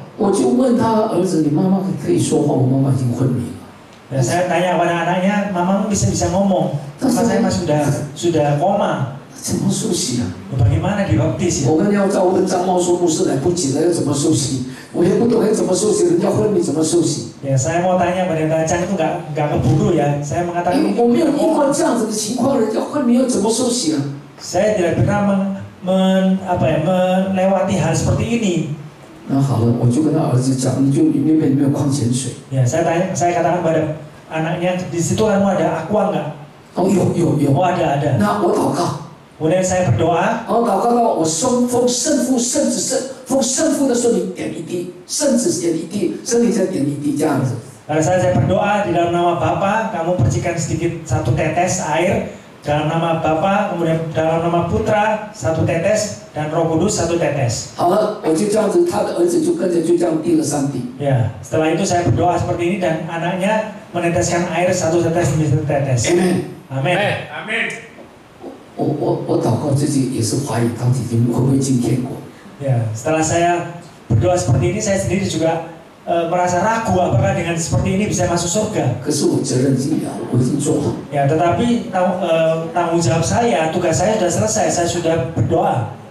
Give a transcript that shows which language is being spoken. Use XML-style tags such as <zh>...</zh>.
<zh>我就问他儿子：“你妈妈可以说话？我妈妈已经昏迷了。”</zh> <id>Dan saya tanya pada anaknya, mamamu bisa ngomong, mama saya mah sudah koma.</id> <zh>怎么受洗啊？</zh> <id>Bagaimana dibaptis ya?</id> <zh>我们要照问张茂说牧师来不及了，要怎么受洗？我也不懂要怎么受洗，人家昏迷怎么受洗？</zh> <id>Ya, saya mau tanya pada Cang itu nggak keburu ya. Saya mengatakan</id> <zh>我没有遇过这样子的情况，人家昏迷要怎么受洗啊？</zh> <id>saya tidak pernah melewati hal seperti ini.</id> <zh>那好了，我就跟他儿子讲，你就里面有没有矿泉水？</zh> <id>Ya, saya katakan pada anaknya, di situ kamu ada aqua nggak?</id> <zh>哦，有。</zh> <id>Oh, ada.</id> <zh>那我祷告。</zh> <id>Kemudian saya berdoa.</id> <zh>祷告到我奉圣父、圣子、奉圣父的时候，你点一滴，圣子点一滴，圣灵再点一滴，这样子。</zh> <id>Pada saat saya berdoa di dalam nama Bapa, kamu percikan sedikit satu tetes air. Dalam nama Bapa, kemudian dalam nama Putra satu tetes dan Roh Kudus satu tetes.</id> <zh>好了，我就这样子，他的儿子就跟着就这样滴了3滴。</zh> <id>Ya, setelah itu saya berdoa seperti ini dan anaknya meneteskan air satu tetes demi satu tetes. Amin。 Amin.</id> <zh>我祷告自己也是怀疑到底会不会进天国。</zh> <id>Ya, setelah saya berdoa seperti ini, saya sendiri juga merasa ragu apakah dengan seperti ini bisa masuk surga.</id> <zh>可是我责任尽了，我已经做好。</zh> <id>Ya, tetapi tanggung jawab saya, tugas saya sudah selesai, saya sudah berdoa.</id>